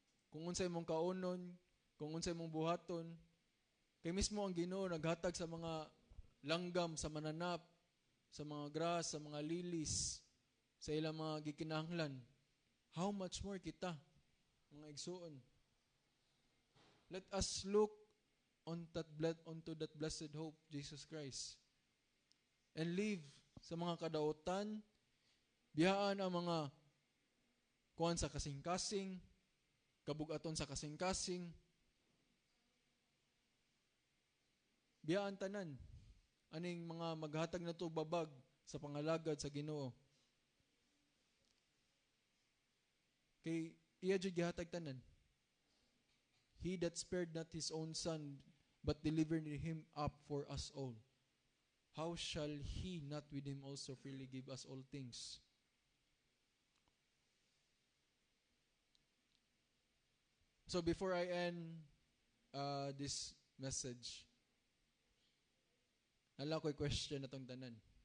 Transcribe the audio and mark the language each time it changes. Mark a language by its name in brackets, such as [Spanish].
[Cebuano] Kung unsay mong kaunon, kung unsay mong buhaton, kay mismo ang Ginoo naghatag sa mga langgam, sa mananap, sa mga grass, sa mga lilis, sa ilang mga gikinahanglan. [English] How much more [Cebuano] kita, mga igsoon? [English] Let us look onto that blessed hope, Jesus Christ. And live [Cebuano] sa mga kadautan, biyaan ang mga kuan sa kasing-kasing, kabugaton sa kasing-kasing, biyaan tanan, aning mga maghatag na to babag sa pangalagad sa Ginoo. Kay iya jud gihatag tanan. [English] He that spared not His own Son, but delivered Him up for us all. How shall He not with Him also freely give us all things? So before I end this message, [Cebuano] nala ko'y question na tong tanan.